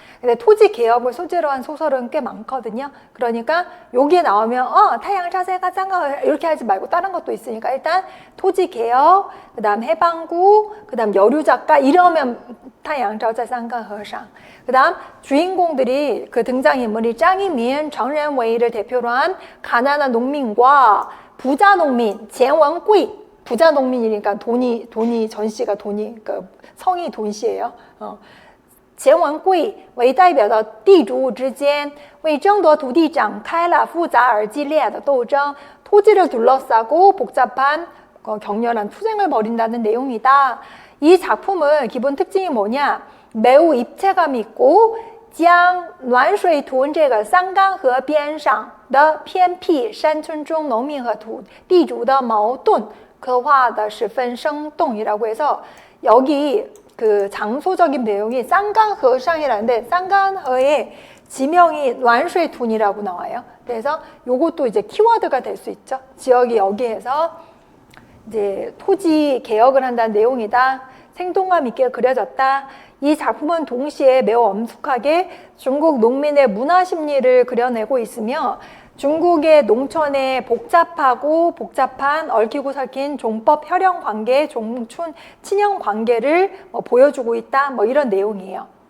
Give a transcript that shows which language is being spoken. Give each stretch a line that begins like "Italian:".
Korean: 근데 토지 개혁을 소재로 한 소설은 꽤 많거든요. 그러니까 여기에 나오면 타양자세가 짱가 이렇게 하지 말고 다른 것도 있으니까 일단 토지 개혁, 그다음 해방구, 그다음 여류 작가 이러면 타양자세 쌍가허상. 그다음 주인공들이 그 등장인물이 짱이민, 정ren웨이를 대표로 한 가난한 농민과 부자 농민, 젠원구이. 부자 농민이니까 돈이 전씨가 돈이 그 성이 돈씨예요.
Chinese: 钱文贵为代表的地主之间为争夺土地展开了复杂而激烈的斗争.
Korean: 토지를 둘러싸고 복잡한 격렬한 투쟁을 벌인다는 내용이다. 이 작품은 기본 특징이 뭐냐? 매우 입체감 있고
Chinese: 将暖水屯这个三干河边上的偏僻山村中农民和地主的矛盾刻画的十分生动
Korean: 이라고 해서 여기 그 장소적인 내용이 쌍강허상이라는데 쌍강허의 지명이 란쉐이툰이라고 나와요. 그래서 요것도 이제 키워드가 될 수 있죠. 지역이 여기에서 이제 토지 개혁을 한다는 내용이다. 생동감 있게 그려졌다. 이 작품은 동시에 매우 엄숙하게 중국 농민의 문화 심리를 그려내고 있으며 중국의 농촌의 복잡한 얽히고 설킨 종법 혈연 관계, 종춘 친형 관계를 보여주고 있다. 이런 내용이에요.